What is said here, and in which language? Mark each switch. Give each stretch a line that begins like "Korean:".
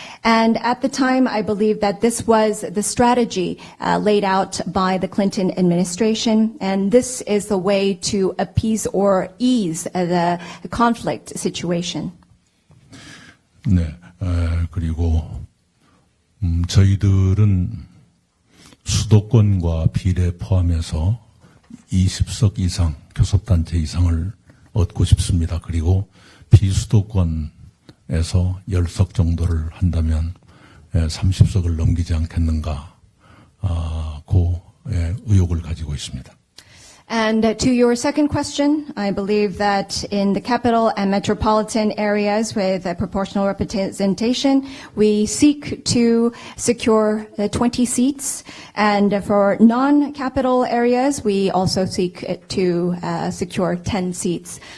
English: And at the time, I believe that this was the strategy laid out by the Clinton administration, and this is the way to appease or ease the conflict situation.
Korean: 네, 그리고 저희들은 수도권과 비례 포함해서 20석 이상, 교섭단체 이상을 얻고 싶습니다. 그리고 비수도권 에서 10석 정도를 한다면 30석을 넘기지 않겠는가 그 의혹을 가지고 있습니다.
English: And to your second question, I believe that in the capital and metropolitan areas with a proportional representation, we seek to secure 20 seats. And for non-capital areas, we also seek to secure 10 seats.